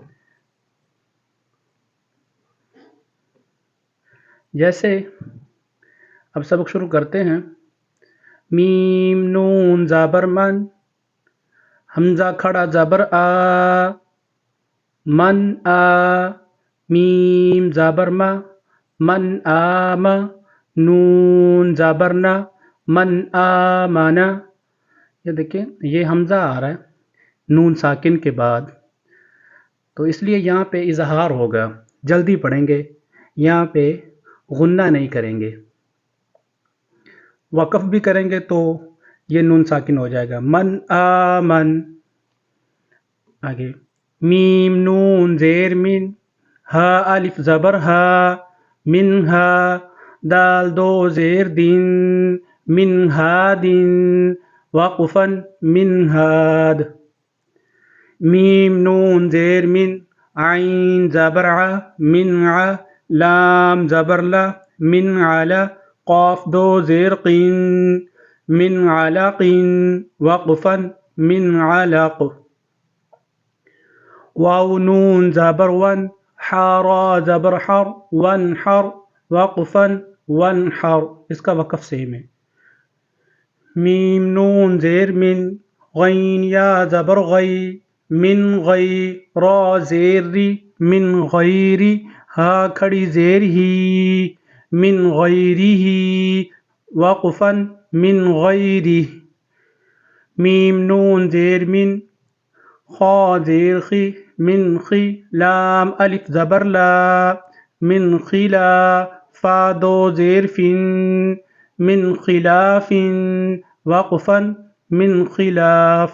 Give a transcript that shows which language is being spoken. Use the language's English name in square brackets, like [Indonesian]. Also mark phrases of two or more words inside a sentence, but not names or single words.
[Urdu] جیسے اب سبق شروع کرتے ہیں۔ میم نون زبر من، حمزہ کھڑا زبر آ، من آ، میم زبر ما، من آم، نون زبر نا، [Arabic] من آمنا۔ [Urdu] یہ دیکھیں یہ حمزہ آ رہا ہے نون ساکن کے بعد، تو اس لیے یہاں پہ اظہار ہوگا، جلدی پڑھیں گے، یہاں پہ غنہ نہیں کریں گے۔ وقف بھی کریں گے تو یہ نون ساکن ہو جائے گا، [Arabic] من آمن۔ [Urdu] آگے میم نون زیر من، ہا الف زبر ہا، من ہا، دال دو زیر دن، [Arabic] من ہادن، [Urdu] وقفن [Arabic] من ہاد۔ [Urdu] میم نون زیر من، عین زبر ع، من ع، لام زبر لا، [Arabic] من علا، [Urdu] قاف دو زیر قین، [Arabic] من علق، [Urdu] وقفن [Arabic] من علق۔ [Urdu] واو نون زبر ون، حارا زبر حر، ونحر، وقفن ونحر، اس کا وقف سیم ہے۔ میم نون زیر من، غین یا زبر غی، من غی، را زیر ری، [Arabic] من غیری، [Urdu] ہا کھڑی زیر ہی، [Arabic] من غیری ہی، [Urdu] وقفن [Arabic] من غیری۔ [Urdu] میم نون زیر من، خا زیر خی، من خی، لام الف زبر لا، [Arabic] من خلا، [Urdu] فا دو زیر فن، [Arabic] من خلاف، [Urdu] وقفن [Arabic] من خلاف۔